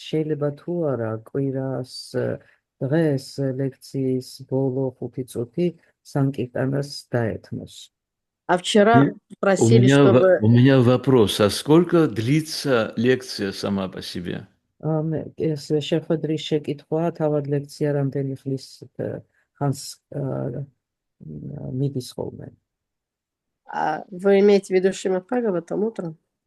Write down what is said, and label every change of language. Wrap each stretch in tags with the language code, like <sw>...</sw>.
<ka>შეიძლება თუ არა კვირას დღეს ლექციის боло 5 წუთი სამკიტანას დაეთმოს.</ka> <ru>А вчера просили, чтобы... У меня вопрос. А сколько длится лекция сама по себе?</ru> <ka>ეს შეხვედრის შეკითხვა თავად ლექცია რამდენი ხნის ხანს მიდის ხოლმე.</ka> <ru>Вы имеете в виду Шримад Бхагаватам утром?</ru>